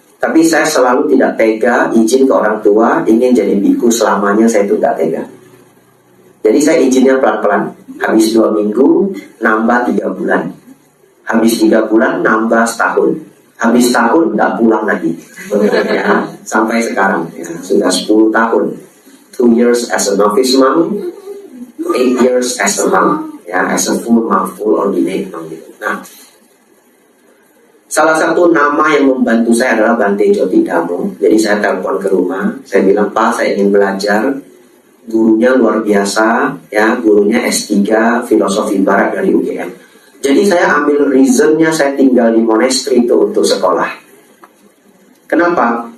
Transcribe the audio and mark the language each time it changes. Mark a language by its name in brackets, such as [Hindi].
[Indonesian] Tapi saya selalu tidak tega izin ke orang tua ingin jadi biku selamanya, saya itu tidak tega. Jadi saya izinnya pelan-pelan. Habis 2 minggu nambah 3 bulan. Habis 3 bulan nambah setahun. Habis tahun tidak pulang lagi. Ya, sampai sekarang ya, sudah 10 tahun. [English] 2 years as a novice monk, 8 years as a monk, ya, as a full monk, full ordinate monk. [Indonesian] Nah, salah satu nama yang membantu saya adalah Bante Jotidamo. Jadi saya telepon ke rumah, saya bilang, Pak, saya ingin belajar. Gurunya luar biasa, ya, gurunya S3 Filosofi Barat dari UGM. Jadi saya ambil reasonnya saya tinggal di monastery itu untuk sekolah. Kenapa?